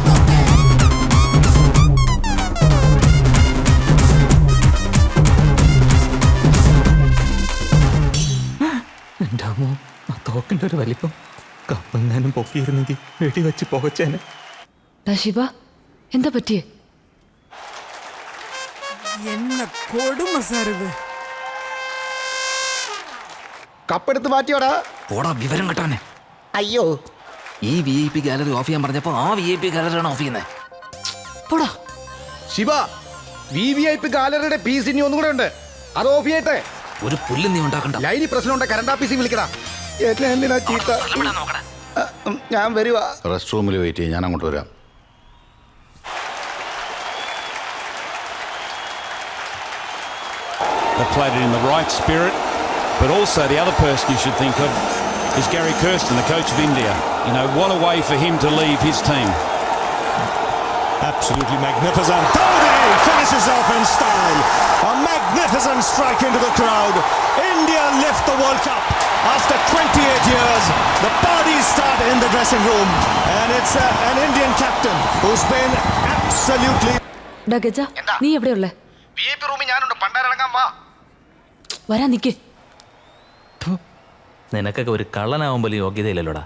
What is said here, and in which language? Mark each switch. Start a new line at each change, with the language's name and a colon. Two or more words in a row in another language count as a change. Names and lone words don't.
Malayalam: എൻ്റെ അമ്മോ, ആ തോക്കിൻ്റെ ഒരു വലിപ്പം കപ്പെങ്ങാനും പൊക്കിയിരുന്നെങ്കിൽ വെടിവെച്ച് പുകച്ചേനെ. ശിവ, എന്താ പറ്റിയേ?
Tamil: என்ன கொடுமை சார் இது.
Malayalam: കപ്പെടുത്ത് മാറ്റിയോടാ. പോടാ വിവരം കേട്ടാനെ. അയ്യോ, ഈ
English: VIP gallery off
Malayalam: ചെയ്യാൻ പറഞ്ഞപ്പോ ആ
English: VIP gallery
Malayalam: ഓഫ് ചെയ്യുന്നത്. പോടാ ശിവ,
English: VVIP gallery
Malayalam: പീസ് ഇനി ഒന്നും കൂടെ ഉണ്ട്, അത് ഓഫ് ചെയ്യട്ടെ. ഒരു പുല്ല് നീ ഉണ്ടാക്കണ്ട. ലൈനി പ്രശ്നമുണ്ട്,
English: current office
Malayalam: വിളിക്കടാ. എന്നെ എന്തിനാ ചീത്ത? ഞാൻ വരുവാ.
English: rest room wait
Malayalam: ചെയ്യും, ഞാൻ അങ്ങോട്ട് വരാം.
English: They played it in the right spirit, but also the other person you should think of is Gary Kirsten, the coach of India. You know, what a way for him to leave his team. Absolutely magnificent. Dhoni finishes off in style. A magnificent strike into the crowd. India lift the World Cup. After 28 years, the parties start in the dressing room. And it's an Indian captain who's been absolutely...
Malayalam: ഗജ, നീ എവിടെയുള്ളേ?
English: VIP room
Malayalam: ഞാനുണ്ട്, പണ്ടാരടങ്ങാൻ വാ. വരാൻ നിക്ക്. നിനക്കൊക്കെ ഒരു കള്ളനാവാൻ പോലും യോഗ്യതയില്ലല്ലോടാ.